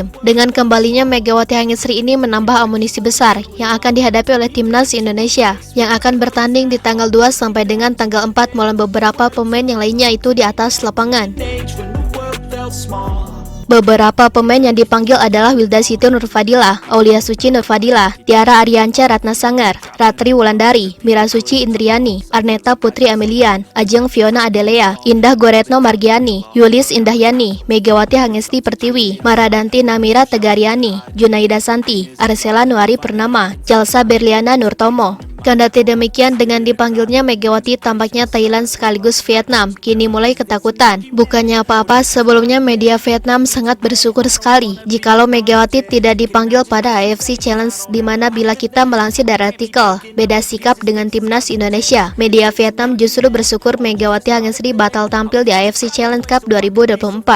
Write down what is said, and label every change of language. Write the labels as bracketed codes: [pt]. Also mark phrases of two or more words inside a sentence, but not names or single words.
[id] Dengan kembalinya Megawati Hangesri ini menambah amunisi besar yang akan dihadapi oleh timnas Indonesia yang akan bertanding di tanggal 2 sampai dengan tanggal 4 melawan beberapa pemain yang lainnya itu di atas lapangan. Beberapa pemain yang dipanggil adalah Wilda Siti Nurfadila, Aulia Suci Nurfadila, Tiara Arianca Ratnasangar, Ratri Wulandari, Mira Suci Indriani, Arneta Putri Amelian, Ajeng Fiona Adelea, Indah Goretno Margiani, Yulis Indahyani, Megawati Hangesri Pertiwi, Maradanti Namira Tegariani, Junaida Santi, Arsela Nuari Purnama, Jalsa Berliana Nurtomo. Kendati demikian, dengan dipanggilnya Megawati, tampaknya Thailand sekaligus Vietnam kini mulai ketakutan. Bukannya apa-apa, sebelumnya media Vietnam sangat bersyukur sekali jikalau Megawati tidak dipanggil pada AFC Challenge, di mana bila kita melansir dari artikel beda sikap dengan timnas Indonesia, media Vietnam justru bersyukur Megawati Hangesri batal tampil di AFC Challenge Cup 2024.